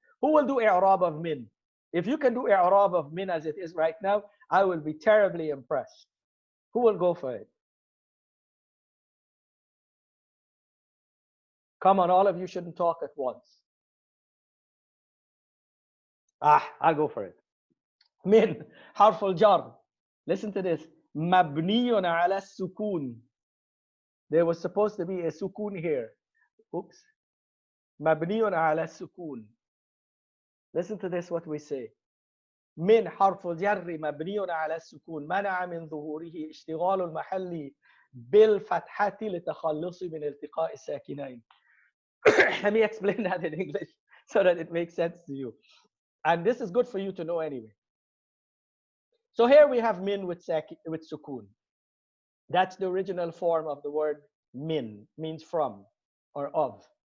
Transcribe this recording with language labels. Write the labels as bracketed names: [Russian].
[English] Who will do i'rab of min? If you can do i'rab of min as it is right now, I will be terribly impressed. Who will go for it? Come on, all of you shouldn't talk at once. I'll go for it. [Arabic] Min حرف الجر. [English] Listen to this. [Arabic] مبني على السكون. [English] there was supposed to be a sukun here. [Arabic] Oops. مبني على السكون. [English] Listen to this, what we say. [Arabic] من حرف الجر مبني على السكون منع من ظهوره اشتغال المحل بالفتحة لتخلص من التقاء الساكنين. [English] Let me explain that in English so that it makes sense to you. And this is good for you to know anyway. So here we have min with sukun. That's the original form of the word min, means from or of.